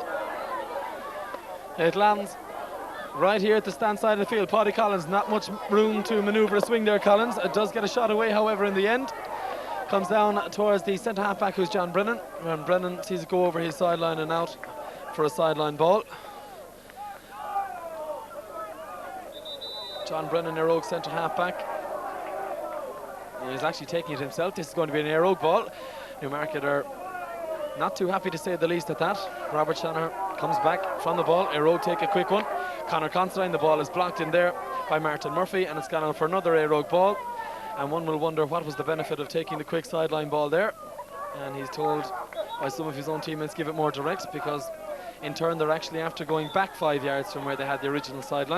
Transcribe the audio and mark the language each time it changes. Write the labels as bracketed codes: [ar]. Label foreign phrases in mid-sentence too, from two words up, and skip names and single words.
[en] It lands right here at the stand side of the field. Paddy Collins, not much room to manoeuvre a swing there, Collins. It does get a shot away, however, in the end. Comes down towards the centre half back, who's John Brennan. And Brennan sees it go over his sideline and out for a sideline ball. John Brennan, Éire centre half back. He's actually taking it himself. This is going to be an Éire ball. Newmarket are not too happy to say the least at that. Robert Shanahan comes back from the ball. Éire take a quick one. Conor Considine, the ball is blocked in there by Martin Murphy, and it's gone out for another Éire ball. And one will wonder what was the benefit of taking the quick sideline ball there. And he's told by some of his own teammates give it more direct, because in turn they're actually after going back 5 yards from where they had the original sideline.